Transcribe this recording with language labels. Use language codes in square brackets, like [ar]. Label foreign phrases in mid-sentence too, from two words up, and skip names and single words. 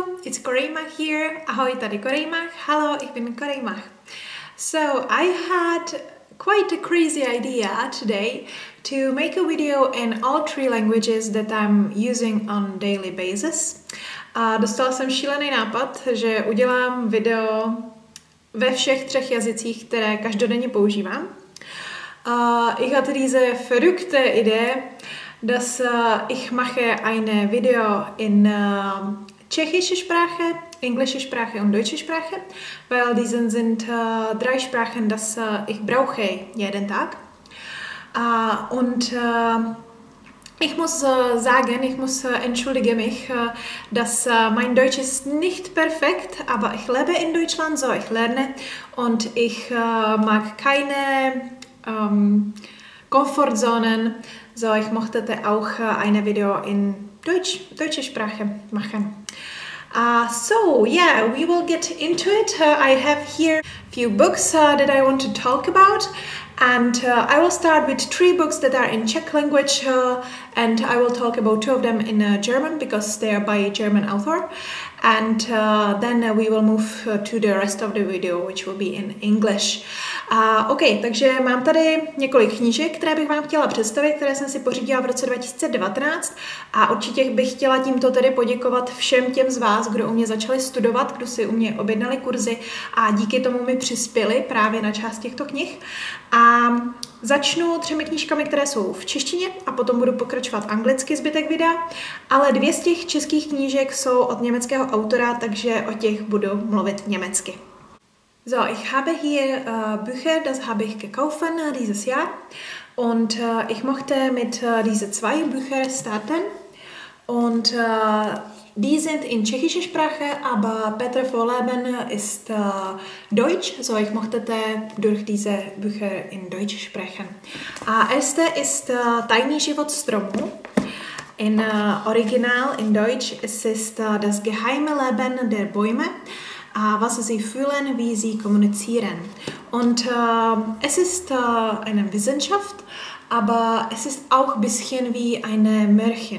[en] it's Coreyemmah here. [cs] Ahoj, tady Coreyemmah. [de] Hello, ich bin Coreyemmah. [en] So, I had quite a crazy idea today to make a video in all three languages that I'm using on daily basis. [cs] A dostala jsem šílený nápad, že udělám video ve všech třech jazycích, které každodenně používám. [de] Ich hatte diese verrückte Idee, dass ich mache ein Video in tschechische Sprache, englische Sprache und deutsche Sprache, weil diese sind drei Sprachen, das ich brauche jeden Tag. Und ich muss sagen, ich muss entschuldige mich, dass mein Deutsch ist nicht perfekt, aber ich lebe in Deutschland, so ich lerne und ich mag keine Komfortzonen, so ich möchte auch ein Video in deutsche Sprache machen. [en] So yeah, we will get into it. I have here a few books that I want to talk about, and I will start with 3 books that are in Czech language, and I will talk about 2 of them in German because they are by a German author, and then we will move to the rest of the video, which will be in English. [cs] OK, takže mám tady několik knížek, které bych vám chtěla představit, které jsem si pořídila v roce 2019 a určitě bych chtěla tímto tedy poděkovat všem těm z vás, kdo u mě začali studovat, kdo si u mě objednali kurzy a díky tomu mi přispěli právě na část těchto knih. A začnu 3 knížkami, které jsou v češtině a potom budu pokračovat anglicky zbytek videa, ale 2 z těch českých knížek jsou od německého autora, takže o těch budu mluvit německy. [de] So, ich habe hier Bücher, das habe ich gekauft dieses Jahr und ich möchte mit diese 2 Bücher starten und die sind in tschechischer Sprache, aber Peter Vorleben ist Deutsch, so ich möchte durch diese Bücher in Deutsch sprechen. Erste ist Tajný život stromů. In Original in Deutsch es ist das geheime Leben der Bäume. Was sie fühlen, wie sie kommunizieren. Und es ist eine Wissenschaft, aber es ist auch ein bisschen wie ein Märchen.